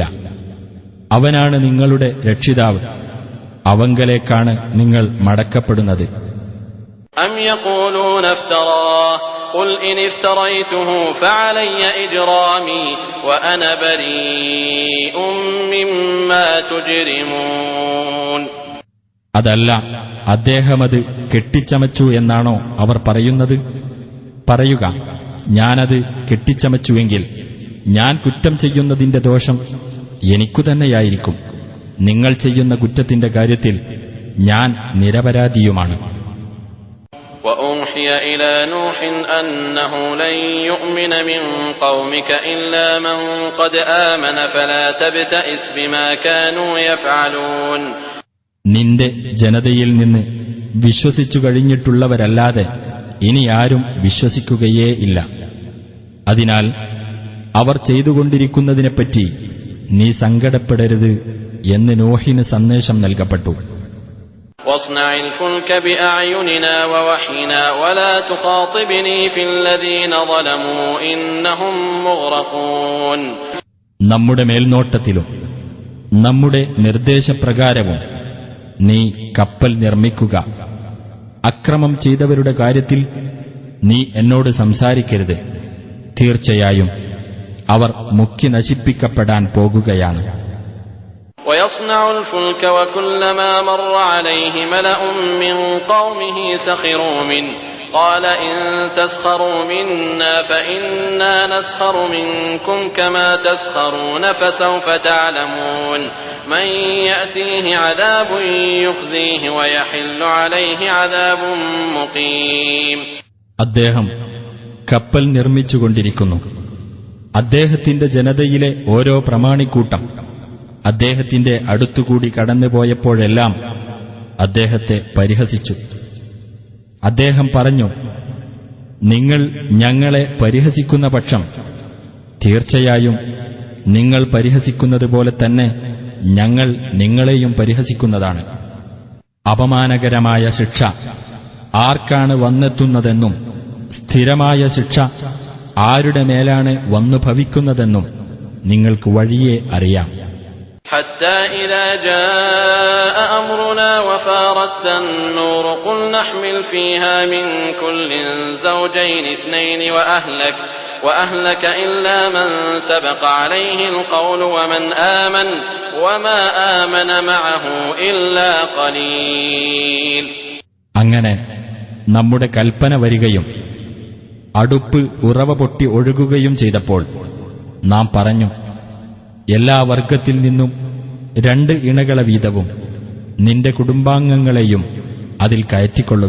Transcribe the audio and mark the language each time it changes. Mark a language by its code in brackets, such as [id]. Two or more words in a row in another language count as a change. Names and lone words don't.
[ml] അവനാണ് നിങ്ങളുടെ രക്ഷിതാവ്, അവങ്കലേക്കാണ് നിങ്ങൾ മടക്കപ്പെടുന്നത്. [ar] أم يقولون افتراه قل إن افتريته فعلي إجرامي وأنا بريء مما تجرمون. [ml] അതല്ല, അദ്ദേഹമത് കെട്ടിച്ചമച്ചു എന്നാണോ അവർ പറയുന്നത്? പറയുക, ഞാനത് കെട്ടിച്ചമച്ചുവെങ്കിൽ ഞാൻ കുറ്റം ചെയ്യുന്നതിന്റെ ദോഷം എനിക്കു തന്നെയായിരിക്കും. നിങ്ങൾ ചെയ്യുന്ന കുറ്റത്തിന്റെ കാര്യത്തിൽ ഞാൻ നിരപരാധിയുമാണ്. [ar] وأوحي إلى نوح أنه لن يؤمن من قومك إلا من قد آمن فلا تبتئس بما كانوا يفعلون. [ml] നിന്റെ ജനതയിൽ നിന്ന് വിശ്വസിച്ചു കഴിഞ്ഞിട്ടുള്ളവരല്ലാതെ ഇനി ആരും വിശ്വസിക്കുകയേ ഇല്ല. അതിനാൽ അവർ ചെയ്തുകൊണ്ടിരിക്കുന്നതിനെപ്പറ്റി നീ സങ്കടപ്പെടരുത് എന്ന് നോഹിന് സന്ദേശം നൽകപ്പെട്ടു. [ar] واصنع الفلك بأعيننا ووحينا ولا تخاطبني في الذين ظلموا إنهم مغرقون. [ml] നമ്മുടെ മേൽനോട്ടത്തിലും നമ്മുടെ നിർദ്ദേശപ്രകാരവും നീ കപ്പൽ നിർമ്മിക്കുക. അക്രമം ചെയ്തവരുടെ കാര്യത്തിൽ നീ എന്നോട് സംസാരിക്കരുത്. തീർച്ചയായും അവർ മുക്കി നശിപ്പിക്കപ്പെടാൻ പോകുകയാണ്. [ar] ويصنع الفلك وكلما مر عليه ملأ من قومه سخروا منه قال إن تسخروا منا فإنا نسخر منكم كما تسخرون فسوف تعلمون من يأتيه عذاب يخزيه ويحل عليه عذاب مقيم. [ml] അദ്ദേഹം കപ്പൽ നിർമ്മിച്ചുകൊണ്ടിരിക്കുന്നു. അദ്ദേഹത്തിന്റെ ജനതയിലെ ഓരോ പ്രമാണിക്കൂട്ടം അദ്ദേഹത്തിന്റെ അടുത്തുകൂടി കടന്നുപോയപ്പോഴെല്ലാം അദ്ദേഹത്തെ പരിഹസിച്ചു. അദ്ദേഹം പറഞ്ഞു, നിങ്ങൾ ഞങ്ങളെ പരിഹസിക്കുന്ന പക്ഷം തീർച്ചയായും നിങ്ങൾ പരിഹസിക്കുന്നതുപോലെ തന്നെ ഞങ്ങൾ നിങ്ങളെയും പരിഹസിക്കുന്നതാണ്. അപമാനകരമായ ശിക്ഷ ആർക്കാണ് വന്നെത്തുന്നതെന്നും സ്ഥിരമായ ശിക്ഷ ആരുടെ മേലാണ് വന്നു ഭവിക്കുന്നതെന്നും നിങ്ങൾക്ക് വഴിയെ അറിയാം. [ar] حتى إذا جاء أمرنا وفارت النور قل نحمل فيها من كل زوجين اثنين وأهلك إلا من سبق عليه القول ومن آمن وما آمن معه إلا قليل. [ml] അങ്ങനെ നമ്മുടെ കൽപ്പന വരികയും അടുപ്പ് ഉറവ പൊട്ടി ഒഴുകുകയും ചെയ്തപ്പോൾ നാം പറഞ്ഞു, എല്ലാ വർഗത്തിൽ നിന്നും 2 ഇണകളെ വീതവും നിന്റെ കുടുംബാംഗങ്ങളെയും അതിൽ കയറ്റിക്കൊള്ളുക.